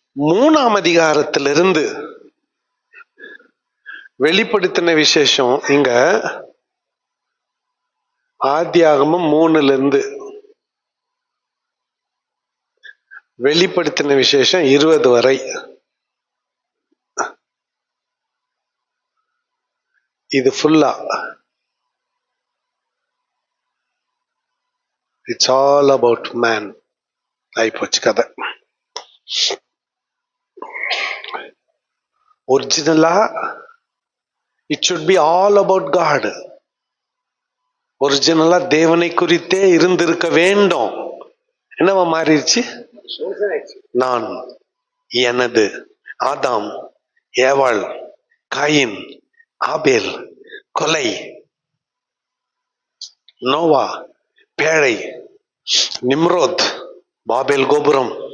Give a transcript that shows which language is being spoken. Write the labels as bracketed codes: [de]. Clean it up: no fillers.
[ta] 3ஆம் அதிகாரத்திலிருந்து வெளிப்படுத்தின விசேஷம் இங்க ஆதியாகமம் 3லிருந்து வெளிப்படுத்தின விசேஷம் 20 வரை. இது ஃபுல்லா [en] it's all about man [ta] ஆயிப்போச்சு கதை. [en] ஒரிஜினலா it should be all about God. [ta] ஒரிஜினலா தேவனை குறித்தே இருந்திருக்க வேண்டும். என்னவா மாறிடுச்சு? நான், எனது, ஆதாம், ஏவாள், காயின், ஆபேல், கொலை, நோவா, பேழை, நிம்ரோத், பாபேல் கோபுரம்,